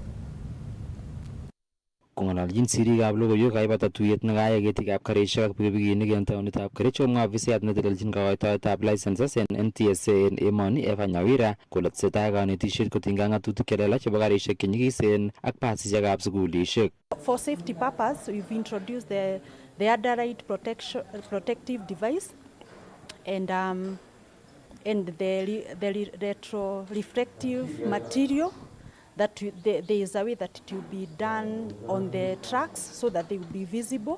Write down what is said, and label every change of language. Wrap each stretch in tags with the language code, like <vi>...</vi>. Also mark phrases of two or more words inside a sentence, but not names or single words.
<kln>Kong'ololjin siriikab logoiwek kaibata tuyet nekayai ketikab karisiek ak pikipikinik en taonitab Kericho, komwa afisayat netelelchin kokoitoetab licenses en NTSA en emoni Eva Nyawira kole tesetai konetisiet kotinygei ng'atutik chelelach chebo karisiek chenyikisen ak basisiekab sukulisiek.</kln> <en>For safety purpose, we've introduced the underride protective device and the retro-reflective material that there is a way that it will be done on the tracks so that they will be visible.</en>